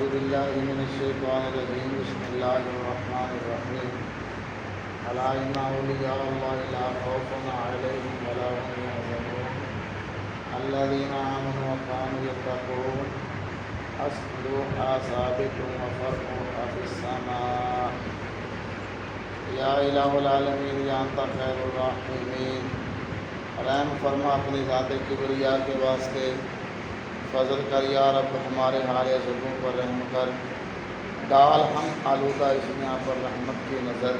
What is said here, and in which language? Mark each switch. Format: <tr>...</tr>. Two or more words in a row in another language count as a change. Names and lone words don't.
<ar>بالله من الشيطان الرجيم بسم الله الرحمن الرحيم ألا إن أولياء الله لا خوف عليهم ولا هم يحزنون الذين آمنوا وكانوا يتقون أصلها ثابت وفرعها في السماء يا إله العالمين يا أنت خير الراحمين.</ar> <hi>रहम फरमा अपनी ज़ात किबरिया के वास्ते फजल कर या रब हमारे हाल जुल्मों पर रहम कर। डाल हम आलूदा इस दुनिया पर रहमत की नज़र।</hi>